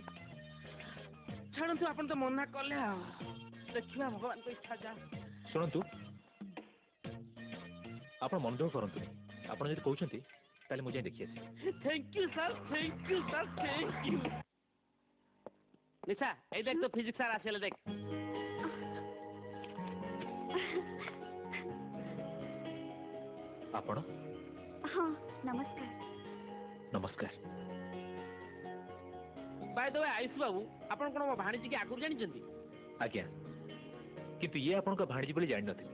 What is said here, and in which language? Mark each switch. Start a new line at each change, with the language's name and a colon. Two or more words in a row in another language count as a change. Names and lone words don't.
Odia: ଛାଡ଼ନ୍ତୁ, ଆପଣ ତ ମନା କଲେ, ଆଉ ଦେଖିବା ଭଗବାନଙ୍କ ଇଚ୍ଛା ଯାହା। ଶୁଣନ୍ତୁ, ଆପଣ ମନ ଦୁଃଖ କରନ୍ତୁନି। ଆପଣ ଯଦି କହୁଛନ୍ତି ତାହେଲେ ମୁଁ ଯାଇ ଦେଖି ଆସିବି।
English: thank you sir, thank you sir, thank you. ନିଶା,
Bangla: এই দেখ তো ফিজিক্স স্যার আসলে দেখ।
Odia: ଆପଣ? ହଁ, ନମସ୍କାର। ନମସ୍କାର।
English: by the way
Odia: ଆୟୁଷ ବାବୁ, ଆପଣ କ'ଣ ମୋ ଭାଣିଜୀକି ଆଗରୁ ଜାଣିଛନ୍ତି? ଆଜ୍ଞା, କିନ୍ତୁ ଇଏ ଆପଣଙ୍କ ଭାଣିଜୀ ବୋଲି ଜାଣିନଥିଲି।